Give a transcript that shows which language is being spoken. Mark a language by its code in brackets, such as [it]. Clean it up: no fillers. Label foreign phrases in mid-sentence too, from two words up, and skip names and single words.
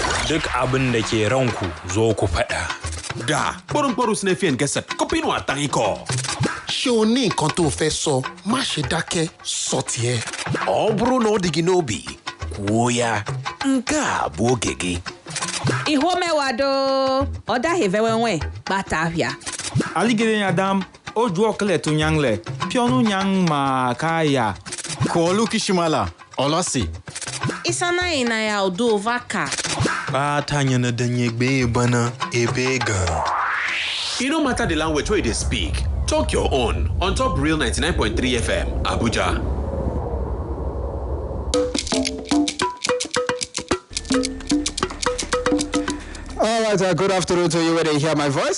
[ha] Duk abin da ke ranku zo ku faɗa. Da, [yo] bọ́rọ̀bọ́rọ̀ Snefian Gesset, copino àtàríkọ̀. Ṣé o ní nǹkan tó fẹ́ sọ? Má ṣe dákẹ́, sọ tiẹ̀. [ig] Ọ bụrụ na ọ dị gị n'obi, kwuo ya. Nke a bụ oge gị. Ihomewado, odahevewenwe, batavia. Aligere Adam, oju okle to nyangle, pionu nyang ma kaya. Kolu kishimala, olasi. Isana ina ya odo vaka. Ba ta yana danye gbe bana ebe ga. [en] It no matter the language where they speak. Talk your own on Top Real 99.3 FM, Abuja. All right, good afternoon to you when you hear my voice.